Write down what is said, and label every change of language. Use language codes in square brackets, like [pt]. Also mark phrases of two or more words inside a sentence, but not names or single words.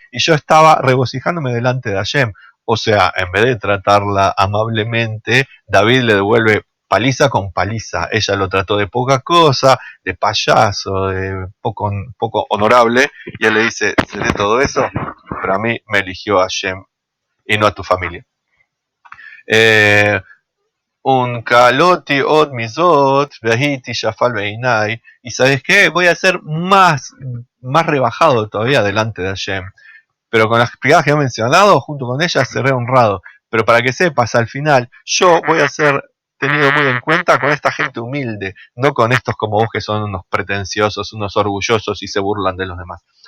[es] Y yo estaba regocijándome delante de Hashem. O sea, en vez de tratarla amablemente, David le devuelve paliza con paliza. Ella lo trató de poca cosa, de payaso, de poco honorable, y él le dice, ¿seré todo eso? Pero a mí me eligió Hashem y no a tu familia. [he] ונקלותי עוד מזאת והייתי שפל בעיני, [es] y ¿sabes qué? Voy a ser más rebajado todavía delante de Hashem. Pero con las explicadas que he mencionado, junto con ellas seré honrado. Pero para que sepas, al final, yo voy a ser tenido muy en cuenta con esta gente humilde, no con estos como vos que son unos pretenciosos, unos orgullosos y se burlan de los demás.